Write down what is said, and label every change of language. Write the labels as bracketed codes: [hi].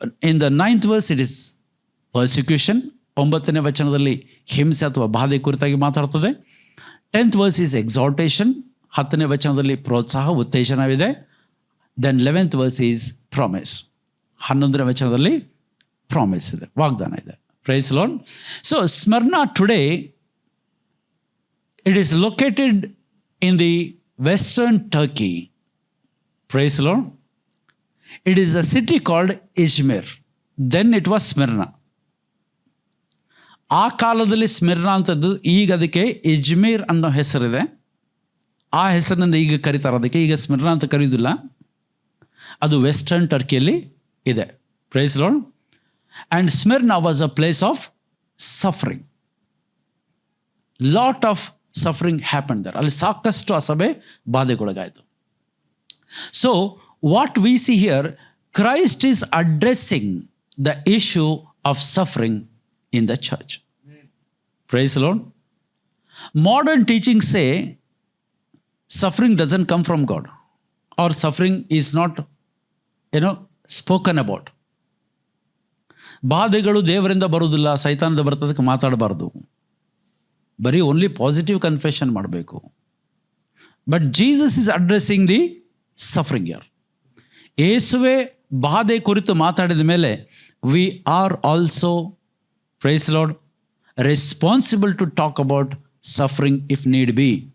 [en] in the 9th verse it is persecution, [kn] 9ನೇ ವಚನದಲ್ಲಿ ಹಿಂಸೆ ಅಥವಾ ಬಾಧೆ ಕುರಿತಾಗಿ ಮಾತಾಡ್ತದೆ. [en] 10th verse is exhortation, [kn] 10ನೇ ವಚನದಲ್ಲಿ ಪ್ರೋತ್ಸಾಹ, ಉತ್ತೇಜನವಿದೆ. [en] then 11th verse is promise, [kn] 11ನೇ ವಚನದಲ್ಲಿ ಪ್ರಾಮಿಸ್ ಇದೆ, ವಾಗ್ದಾನ ಇದೆ. [en] Praise lord. So Smyrna today, it is located in the western Turkey. Praise the Lord. It is a city called Izmir. Then it was Smyrna. [kn] ಆ ಕಾಲದಲ್ಲಿ ಸ್ಮಿರ್ನಾ ಅಂತದ್ದು, ಈಗ ಅದಕ್ಕೆ ಇಜ್ಮೀರ್ ಅನ್ನೋ ಹೆಸರಿದೆ. ಆ ಹೆಸರಿನಿಂದ ಈಗ ಕರೀತಾರೆ ಅದಕ್ಕೆ. ಈಗ ಸ್ಮಿರ್ನಾ ಅಂತ ಕರೆಯೋದಿಲ್ಲ, ಅದು ವೆಸ್ಟರ್ನ್ ಟರ್ಕಿಯಲ್ಲಿ ಇದೆ. [en] Praise lord. And Smyrna was a place of suffering. Lot of suffering happen there. [kn] ಅಲ್ಲಿ ಸಾಕಷ್ಟು ಆ ಸಭೆ ಬಾಧೆಗೊಳಗಾಯಿತು. [en] So what we see here, Christ is addressing the issue of suffering in the church. Praise the Lord. Modern teachings say suffering doesn't come from God, or suffering is not, spoken about. [kn] ಬಾಧೆಗಳು ದೇವರಿಂದ ಬರುವುದಿಲ್ಲ, ಸೈತಾನದ ಬರ್ತದಕ್ಕೆ ಮಾತಾಡಬಾರ್ದು, ಬರೀ [en] only positive confession [kn] ಮಾಡಬೇಕು. [en] But Jesus is addressing the suffering here. [kn] ಯೇಸುವೆ ಬಾಧೆ ಕುರಿತು ಮಾತಾಡಿದ ಮೇಲೆ [en] We are also, praise lord, responsible to talk about suffering if need be.